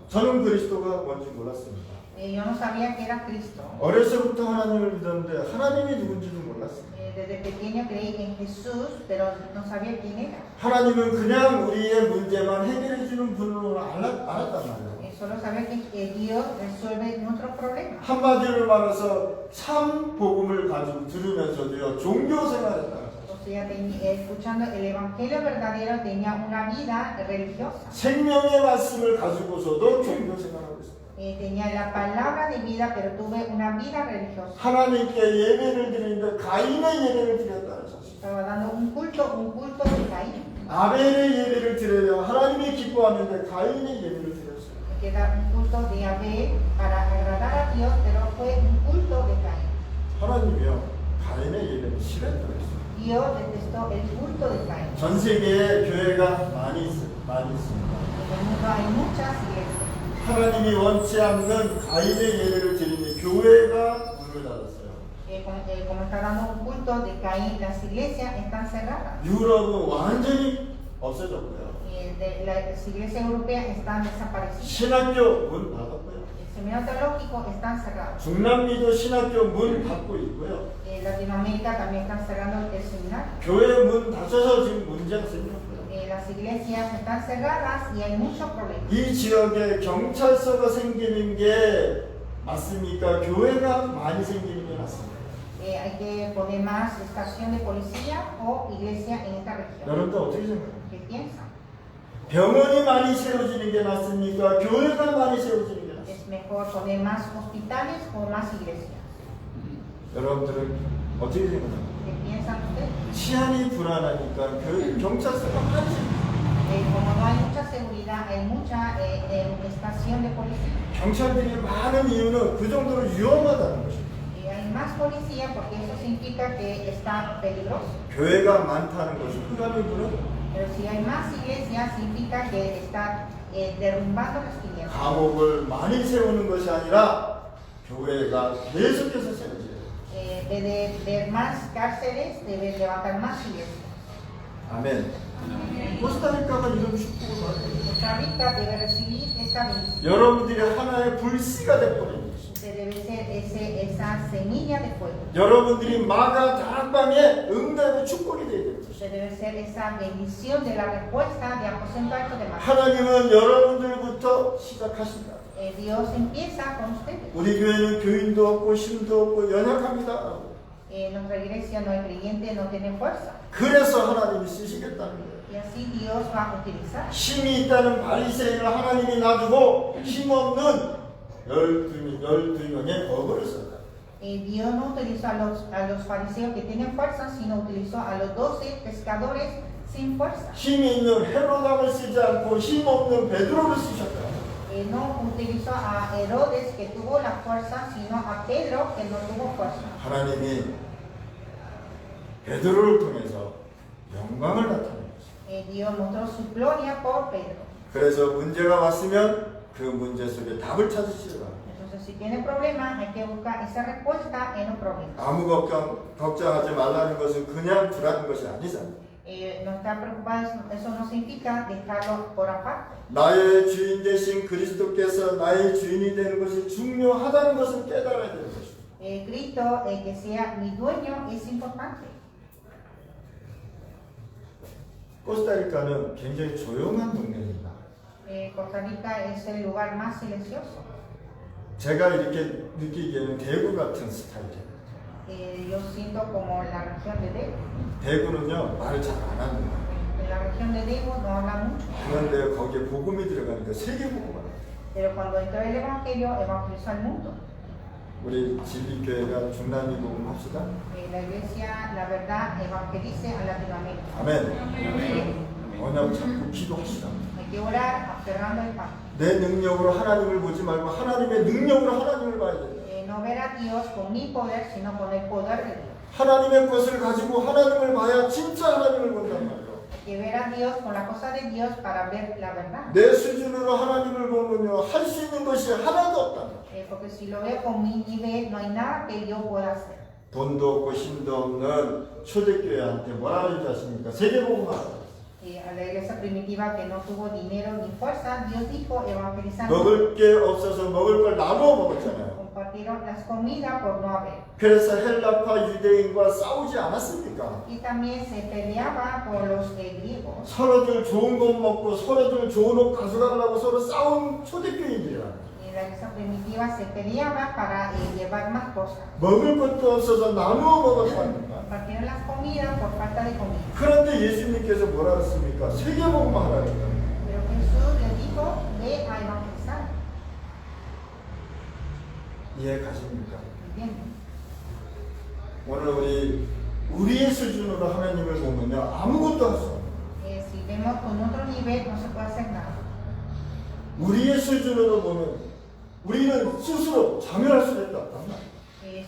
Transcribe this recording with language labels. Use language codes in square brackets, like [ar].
[ko] 저는 그리스도가 뭔지 몰랐습니다. [es] Yo no sabía que era Cristo. [ko] 어려서부터 하나님을 믿었는데 하나님이 누군지도 몰랐어요. 몰랐어요. [es] Desde pequeño creí en Jesús, pero no sabía quién era. [ko] 하나님은 그냥 우리의 문제만 해결해 주는 분으로 알았단 말이에요. [es] Solo sabía que Dios resuelve nuestros problemas. [ko] 한마디로 말해서 참 복음을 가지고 들으면서도요 종교 생활했다. [es] O sea, escuchando el evangelio verdadero tenía una vida religiosa. [ko] 생명의 말씀을 가지고서도 종교 생활하고 있어요. [es] Tenía la palabra de vida, pero tuve una vida religiosa. [ko] 하나님께 예배를 드리는데 가인의 예배를 드렸다는 사실. [es] Estaba dando un culto de Caín. [ko] 아벨의 예배를 드려야 하나님이 기뻐하는데 가인의 예배를 드렸어요. [es] Que era un culto de Abel para agradar a Dios, pero fue un culto de Caín. [ko] 하나님이요 가인의 예배를 싫어했다고 했어요. [es] Dios detestó el culto de Caín. [ko] 전 세계에 교회가 많이 있습니다. [es] En el mundo hay muchas iglesias. [ko] 하나님이 원치 않는 가인의 예배를 드리니 교회가 문을 닫았어요. [es] Como está dando un culto de Caín, las iglesias están cerradas. [ko] 유럽은 완전히 없어졌고요. [es] Las iglesias europeas están desaparecidas. [ko] 신학교 문 닫았고요. [es] El seminario teológico están cerrados. [ko] 중남미도 신학교 문 닫고 있고요. [es] Latinoamérica también están cerrando el seminario. [ko] 교회 문 닫혀서 지금 문제가 생겼고요. [es] Las iglesias están cerradas y hay muchos problemas. [ko] 이 지역에 경찰서가 생기는 게 맞습니까? 교회가 많이 생기는 게 맞습니까? [es] Hay que poner más estación de policía o iglesia en esta región. [ko] 여러분들 어떻게 생각해요? [es] ¿Qué piensan? [ko] 병원이 많이 세워지는 게 낫습니까? 교회가 많이 세워지는 게 낫습니까? [es] ¿Es mejor poner más hospitales o más iglesias? [ko] 여러분들은 어떻게 생각해요? [es] ¿Qué piensan ustedes? [ko] 치안이 불안하니까 경찰서가 많이 생겨요. [es] Como no hay mucha seguridad, hay mucha estación de policía. [ko] 경찰들이 많은 이유는 그 정도로 위험하다는 것입니다. [es] Hay más policía porque eso significa que está peligroso. [ko] 교회가 많다는 것은 흑암의 문은 [es] Pero si hay más iglesias, significa que está derrumbando las tinieblas. [ko] 감옥을 많이 세우는 것이 아니라 교회가 계속해서 세워져요. [es] En vez de ver más cárceles, debe levantar más iglesias. [ko] 아멘. 코스타리카가 이런 축복을 받아요. [es] Costa Rica debe recibir esa bendición. [ko] 여러분들이 하나의 불씨가 되어버리는 것입니다. [es] Usted debe ser esa semilla de fuego. [ko] 여러분들이 마가 다락방의 응답의 축복이 되어야 됩니다. [es] Usted debe ser esa bendición de la respuesta de aposento alto de María. [ko] 하나님은 여러분들부터 시작하신다. [es] Dios empieza con ustedes. [ko] 우리 교회는 교인도 없고 힘도 없고 연약합니다. [es] Nuestra iglesia no hay creyente, no tiene fuerza. [ko] 그래서 하나님이 쓰시겠다는 거예요. [es] Y así Dios va a utilizar. [ko] 힘이 있다는 바리새인을 하나님이 놔두고 힘없는 12명의 어부를 썼다. [es] Dios no utilizó a los fariseos que tienen fuerza, sino utilizó a los 12 pescadores sin fuerza. [ko] 힘이 있는 헤로당을 쓰지 않고 힘없는 베드로를 쓰셨다. [es] No utilizó a Herodes que tuvo la fuerza, sino a Pedro que no tuvo fuerza. [ko] 하나님이 베드로를 통해서 영광을 나타내셨어요. [es] Dios mostró su gloria por Pedro. [ko] 그래서 문제가 왔으면 그 문제 속에 답을 찾으시기 바랍니다. [es] Entonces, si tiene problemas, hay que buscar esa respuesta en los problemas. [ko] 아무 걱정하지 말라는 것은 그냥 두라는 것이 아니잖아요. [es] No estar preocupados, eso no significa dejarlo por aparte. [ko] 나의 주인 되신 그리스도께서 나의 주인이 되는 것이 중요하다는 것을 깨달아야 되는 것입니다. [es] Cristo, que sea mi dueño, es importante. [ko] 코스타리카는 굉장히 조용한 동네입니다. [es] Costa Rica es el lugar más silencioso. [ko] 제가 이렇게 느끼기에는 대구 같은 스타일이에요. [es] Yo siento como la región de Daegu. [ko] 대구는요 말을 잘 안 합니다. [es] En la región de Daegu no habla mucho. [ko] 그런데 거기에 복음이 들어가니까 세계복음을 합니다. [es] Pero cuando entró el evangelio, evangelizó al mundo. [ko] 우리 진리교회가 중남미 복음 합시다. [es] La iglesia, la verdad, evangelice a Latinoamérica. [ko] 아멘. 언약 잡고 기도합시다. [es] Hay que orar aferrando el pan. [ko] 내 능력으로 하나님을 보지 말고 하나님의 능력으로 하나님을 봐야 된다. [es] No ver a Dios con mi poder, sino con el poder de Dios. [ko] 하나님의 것을 가지고 하나님을 봐야 진짜 하나님을 본단 말이에요. [es] Hay que ver a Dios con la cosa de Dios para ver la verdad. [ko] 내 수준으로 하나님을 보면요 할 수 있는 것이 하나도 없다. [es] Porque si lo veo con mi nivel, no hay nada que yo pueda hacer. [ko] 돈도 없고 힘도 없는 초대교회한테 뭐라 그러지 않습니까? 세계복음 하라. [es] Y a la iglesia primitiva que no tuvo dinero ni fuerza, Dios dijo evangelizando. [ko] 먹을 게 없어서 먹을 걸 나눠 먹었잖아요. [es] Compartieron las comidas por no haber. [ko] 그래서 헬라파 유대인과 싸우지 않았습니까? [es] Y también se peleaba con los griegos. [ko] 서로들 좋은 것 먹고 서로들 좋은 옷 가져가려고 서로 싸운 초대교인들이라. [es] Y la iglesia primitiva se peleaba para llevar más cosas. [ko] 먹을 것도 없어서 나누어 먹었습니까? [es] Compartieron las comidas por falta de comida. [ko] 그런데 예수님께서 뭐라 했습니까? 세계복음화 하라 했다. [es] Pero Jesús les dijo, ve a evangelizar. [ko] 이해 가십니까? [es] ¿Entienden? [ko] 오늘 우리의 수준으로 하나님을 보면요 아무것도 할 수 없어요. [es] Si vemos con otro nivel, no se puede hacer nada. [ko] 우리의 수준으로 보면 우리는 스스로 자멸할 수밖에 없단 말이에요.